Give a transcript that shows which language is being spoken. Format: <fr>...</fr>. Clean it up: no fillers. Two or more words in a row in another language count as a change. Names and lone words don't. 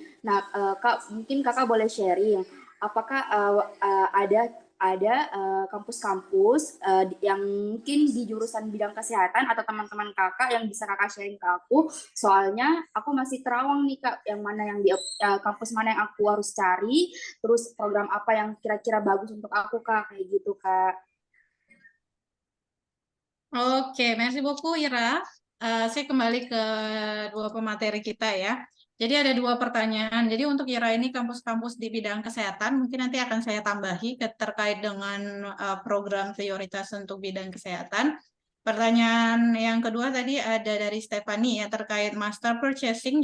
<id>Nah, Kak, mungkin Kakak boleh sharing, apakah ada ada kampus-kampus yang mungkin di jurusan bidang kesehatan atau teman-teman kakak yang bisa kakak sharing ke aku. Soalnya aku masih terawang nih kak, yang mana yang di kampus mana yang aku harus cari, terus program apa yang kira-kira bagus untuk aku kak, kayak gitu kak. Oke,</id> <fr>merci beaucoup Ira.</fr> <id>Saya kembali ke dua pemateri kita ya. Jadi ada dua pertanyaan. Jadi untuk Ira ini kampus-kampus di bidang kesehatan, mungkin nanti akan saya tambahi terkait dengan program prioritas untuk bidang kesehatan. Pertanyaan yang kedua tadi ada dari Stephanie ya terkait</id> <en>master purchasing.</en>